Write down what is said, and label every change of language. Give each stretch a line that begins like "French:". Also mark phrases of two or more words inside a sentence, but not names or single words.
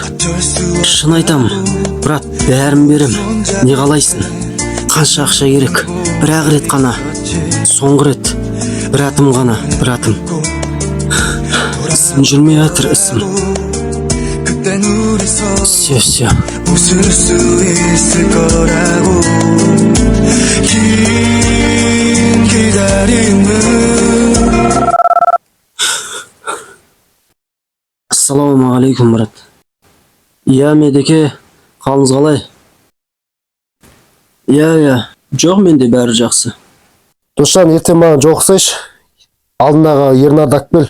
Kazakh: Шын айтам, брат, бәрін берем. Не қалайсың? Қанша ақша керек? Бір-ақ рет қана. Соңғы рет. Бір атым ғана, бір атым. ісім жүрмей жатыр, ісім. Все.
Korean: 웃을 수 있을 거라고 긴 기다림은.
Kazakh: Ассалаумағалейкум, брат. Иә, Медеке, қалыңыз қалай? Иә, жоқ, менде бәрі жақсы. Досжан, ертең маған жолықсайшы. Алдындағы Ернарды алып кел.